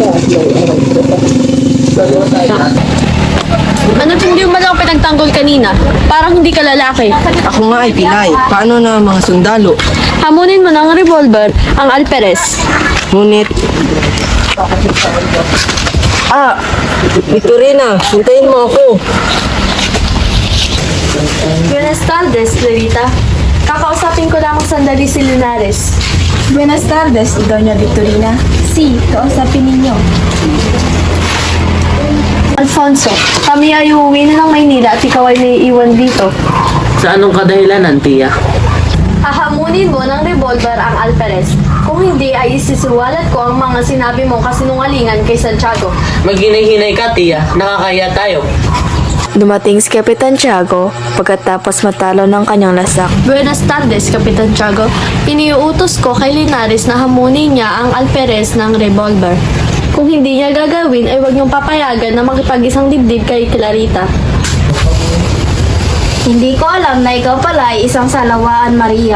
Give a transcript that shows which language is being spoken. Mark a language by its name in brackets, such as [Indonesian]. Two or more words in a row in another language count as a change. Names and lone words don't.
[Filipino] Ano't hindi mo lang pinagtanggol kanina? Parang hindi ka lalaki. Ako nga ay Pinay. Paano na ang mga sundalo? Hamunin mo ng revolver ang Alperes. Ngunit... Victorina, hintayin mo ako. [Spanish] Buenas tardes, Clarita. [Filipino] Kakausapin ko lamang sandali si Linares. [Spanish] Buenas tardes, Doña Victorina. [Filipino] Si, kausapin ninyo. Alfonso, kami ay uuwi na ng Maynila at ikaw ay naiiwan dito. Sa anong kadahilanan, tiya? Hahamunin mo ng revolver ang Alperes. Kung hindi ay isisiwalat ko ang mga sinabi mong kasinungalingan kay Santiago. Maghinay-hinay ka, tiya. Nakakaya tayo. Dumating si Kapitan Tiago pagkatapos matalo ng kanyang lasak. [Spanish] Buenas tardes, Kapitan Tiago. [Filipino] Iniuutos ko kay Linares na hamunin niya ang Alperes ng revolver. Kung hindi niya gagawin, ay huwag niyong papayagan na makipag-isang dibdib kay Clarita. Hindi ko alam na ikaw pala ay isang salawaan, Maria.